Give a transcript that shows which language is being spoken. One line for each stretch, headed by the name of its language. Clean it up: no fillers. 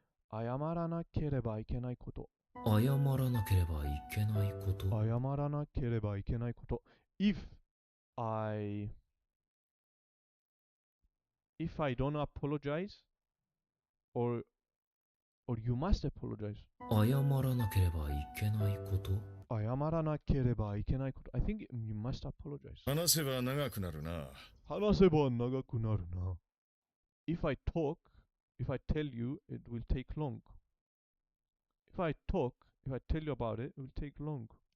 Japanese: 謝らなければいけないこと。謝らなければいけないこと。謝らなければいけないこと。
English: If I don't apologize, or you must apologize.
Japanese: 謝らなければいけないこと。謝らなければいけないこと。
English: I think you must apologize.
Japanese: 話せば長くなるな。話せば長くなるな。
English: If I tell you, it will take long. If I tell you about it, it will take long.